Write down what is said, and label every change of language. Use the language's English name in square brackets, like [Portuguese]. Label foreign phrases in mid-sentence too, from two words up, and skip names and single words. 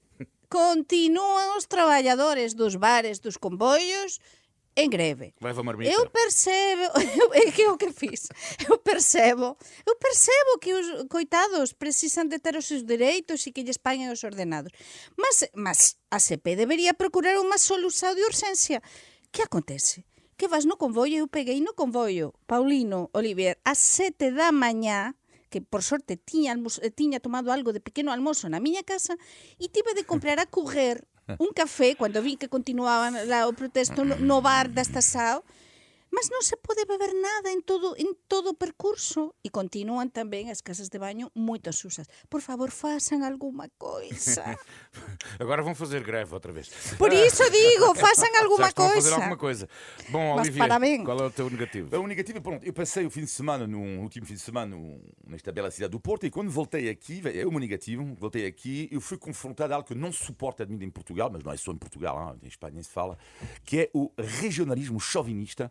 [Portuguese] Continuam os traballadores dos bares, dos comboios, em greve. Leva a marmita. Eu percebo, é que é o que fiz. Eu percebo que os coitados precisam de ter os seus direitos e que lhes paguem os ordenados. [Galician] Mas a CP debería procurar unha solución de urxencia. Que acontece? Que vas no convoio, eu peguei no convoio Paulino Olivier ás 7 da mañá, que por sorte tiña tomado algo de pequeno almozo na miña casa, e tive de comprar a correr un café, cando vi que continuaban lá o protesto no bar [Portuguese] da estação, [Galician] mas non se pode beber nada en todo o percurso. E continúan tamén as casas de baño moito susas. [Portuguese] Por favor, façam alguma coisa. Agora vão fazer greve outra vez. Por isso digo, façam Já alguma estão a fazer coisa. alguma coisa. Bom, Mas Olivia, parabéns. qual é o teu negativo? O negativo, pronto, eu passei o fim de semana, no último fim de semana, nesta bela cidade do Porto, e quando voltei aqui, é o meu negativo, voltei aqui, eu fui confrontado a algo que eu não suporto admito em Portugal, mas não é só em Portugal, em Espanha nem se fala, que é o regionalismo chauvinista.